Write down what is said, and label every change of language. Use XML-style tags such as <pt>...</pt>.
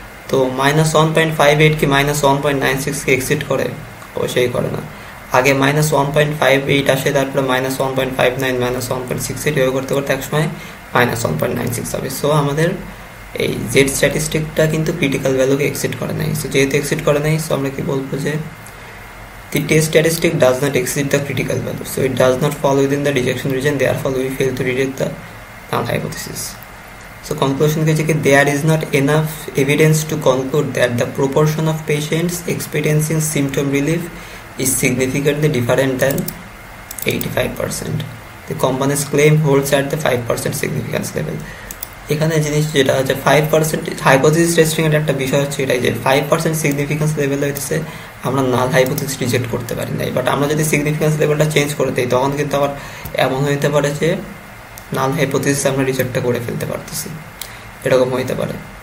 <bn>তো -1.58 কি -1.96 কে এক্সিড করে? অবশ্যই করে না। আগে -1.58 আসে, তারপরে -1.59, -1.68 এভাবে করতে করতে একসময় -1.96 হবে। সো আমাদের এই জেড স্ট্যাটিস্টিকটা কিন্তু ক্রিটিক্যাল ভ্যালুকে এক্সিড করে নাই। সো যেহেতু এক্সিড করে নাই, সো আমরা কি বলবো যে</bn> <en>the test statistic does not exceed the critical value, so it does not fall within the rejection region, therefore we fail to reject the null hypothesis. So conclusion is that there is not enough evidence to conclude that the proportion of patients experiencing symptom relief is significantly different than 85%. The company's claim holds at the 5% significance level.</en> <bn>এখানে জিনিস যেটা হচ্ছে 5% hypothesis testing এর একটা বিষয় হচ্ছে এটাই যে 5% সিগনিফিকেন্স লেভেল হইতেছে আমরা নাল হাইপোথিসিস রিজেক্ট করতে পারি না। বাট আমরা যদি সিগনিফিকেন্স লেভেলটা চেঞ্জ করে দিই তখন কিন্তু আবার এমন হইতে পারে যে নাল হাইপোথিসিস আমরা রিজেক্টটা করে ফেলতে পারতেছি, এরকম হইতে পারে।</bn>